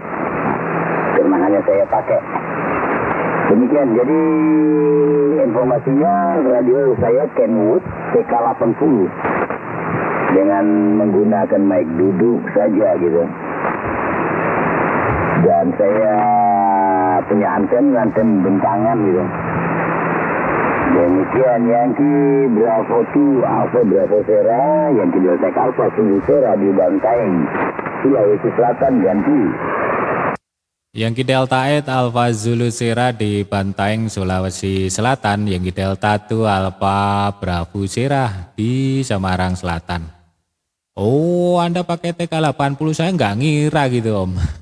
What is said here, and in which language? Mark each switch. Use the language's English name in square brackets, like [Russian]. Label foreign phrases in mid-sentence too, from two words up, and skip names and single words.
[Indonesian] Karena hanya saya pakai. Demikian, jadi informasinya radio saya Kenwood TK80 dengan menggunakan mic duduk saja gitu. Dan saya punya anten bentangan gitu. Demikian Yankee Bravo 2 Alpha Bravo Sierra, Yankee Delta Alpha Zulu Sierra di Bantaeng, Sulawesi Selatan ganti. Yankee Delta 8 Alpha Zulu Sierra di Bantaeng, Sulawesi Selatan. Yankee Delta 2 Alpha Bravo Sierra di Semarang Selatan. Oh, Anda pakai TK80, saya nggak ngira gitu Om.